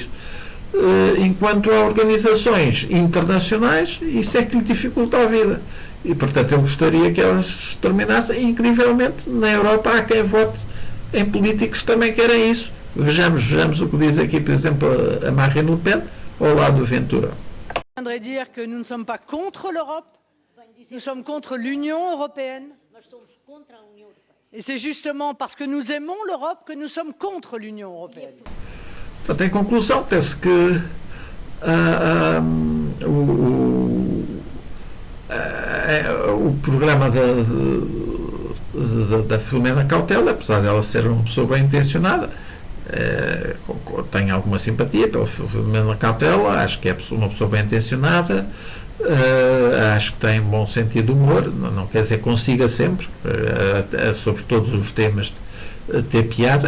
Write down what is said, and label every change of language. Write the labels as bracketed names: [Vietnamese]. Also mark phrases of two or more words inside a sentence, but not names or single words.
[Portuguese] Enquanto há organizações internacionais, isso é que lhe dificulta a vida, e portanto eu gostaria que elas terminassem. E, incrivelmente, na Europa há quem vote em políticos que também querem isso. Vejamos o que diz aqui, por exemplo, a Marine Le Pen, ao lado do Ventura. [French] Je voudrais dire que nous ne sommes pas contre l'Europe, nous sommes contre l'Union européenne. Et c'est justement parce que nous aimons l'Europe que nous sommes contre l'Union européenne. [Portuguese] Portanto, em conclusão, penso que o programa da Filomena Cautela, apesar de ela ser uma pessoa bem intencionada. Tenho alguma simpatia pela Filomena Cautela, acho que é uma pessoa bem intencionada, acho que tem bom sentido de humor, não quer dizer que consiga sempre, sobre todos os temas, ter piada.